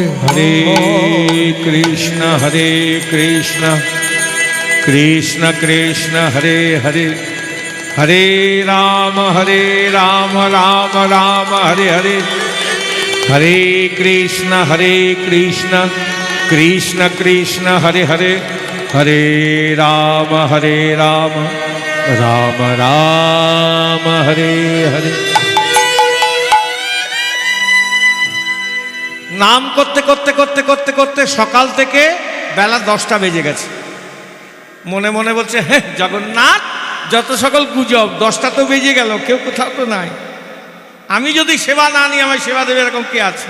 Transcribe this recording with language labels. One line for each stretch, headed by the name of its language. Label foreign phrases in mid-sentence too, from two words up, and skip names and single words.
Sanskrit: হরে কৃষ্ণ কৃষ্ণ কৃষ্ণ হরে হরে হরে রাম রাম রাম হরে হরে হরে কৃষ্ণ কৃষ্ণ কৃষ্ণ হরে হরে হরে রাম রাম রাম হরে হরে।
Bangla: নাম করতে করতে করতে করতে করতে সকাল থেকে বেলা 10টা বেজে গেছে। মনে মনে বলছে, হ্যাঁ জগন্নাথ, যত সকল গুজব, 10টা তো বেজে গেল, কেউ কোথাও তো নাই। আমি যদি সেবা না নিই আমায় সেবা দেবে এরকম কে আছে?